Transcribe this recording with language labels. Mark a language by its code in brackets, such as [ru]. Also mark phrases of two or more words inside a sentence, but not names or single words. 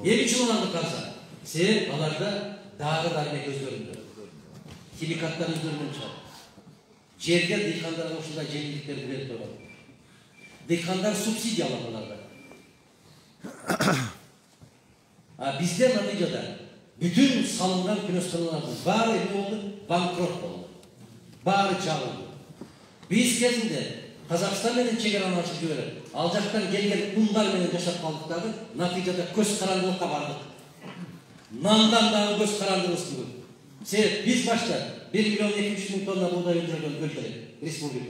[ky] Эмне үчүн аларды караса? Себеп аларда дагы дармек өздөрүндө. Химикаттар өздөрүнөн чыгат. Жерге дыйкандарга ушундай жеңилдиктер берип турат. Дыйкандар субсидия алат алардан. Бизде натыйжада бүтүн салынган күнөсканалардың баары эмне болду? Банкрот болду. Баары жабылды. Биз кезинде Казакстан менен чегараны ачып жиберип, ал жактан келген ундар менен жашап калдык дагы, натыйжада көз карандылыкка бардык. Нандан дагы көз карандыбыз бүгүн. Себеп биз башта 1 миллион 200 миң тонна буудай өндүргөн өлкө республика.